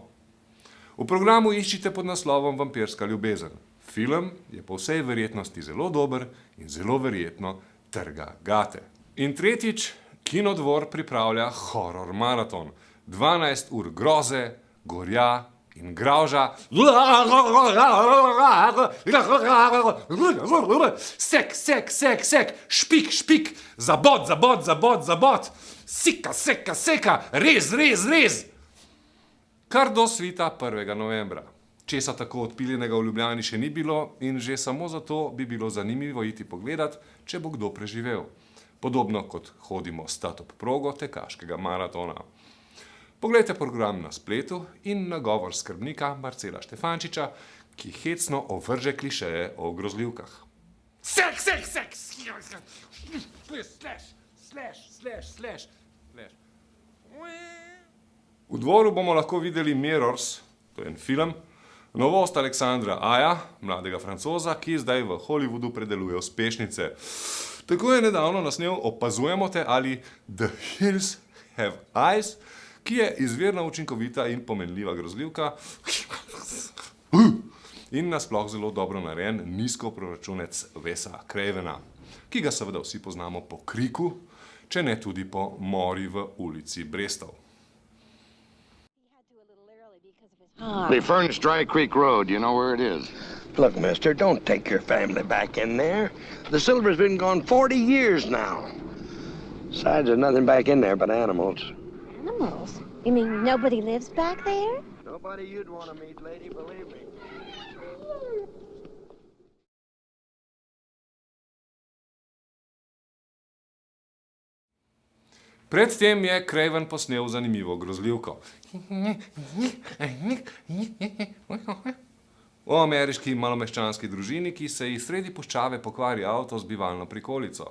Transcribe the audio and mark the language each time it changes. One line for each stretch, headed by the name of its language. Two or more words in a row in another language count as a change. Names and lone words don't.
Slovenian: V programu iščite pod naslovom Vampirska ljubezen. Film je po vsej verjetnosti zelo dober in zelo verjetno trga gate. In tretjič, Kinodvor pripravlja horror maraton. 12 ur groze, gorja in gravža. Sek, sek, sek, sek, špik, špik, zabod, zabod, zabod, zabod, sika, seka, seka, rez, rez, rez. Kar do svita 1. novembra. Česa tako odpiljenega v Ljubljani še ni bilo in že samo zato bi bilo zanimivo iti pogledat, če bo kdo preživel. Podobno kot hodimo stat ob progo tekaškega maratona. Poglejte program na spletu in nagovor skrbnika Marcela Štefančiča, ki hecno ovrže klišeje o grozljivkah. Sek, sek, sek,
English: slash, slash, slash, slash.
Slovenian: V Dvoru bomo lahko videli Mirrors, to je en film, novost Aleksandra Aja, mladega Francoza, ki zdaj v Hollywoodu predeluje uspešnice. Tako je nedavno nasnel Opazujemo te ali The Hills Have Eyes, ki je izvirno učinkovita in pomenljiva grozljivka in nasploh zelo dobro narejen nizkoproračunec Wesa Cravena, ki ga seveda vsi poznamo po Kriku, če ne tudi po Mori v ulici Brestov.
English: They furnished Dry Creek Road. You know where it is? Look, mister, don't take your family back in there. The silver's been gone 40 years now. Besides, there's nothing back in there but animals. Animals? You mean nobody lives back there? Nobody you'd want to meet, lady, believe me.
Slovenian: Predtem je Craven posnel zanimivo grozljivko. O ameriški malomeščanski družini, ki se ji sredi puščave pokvari avto z bivalno prikolico.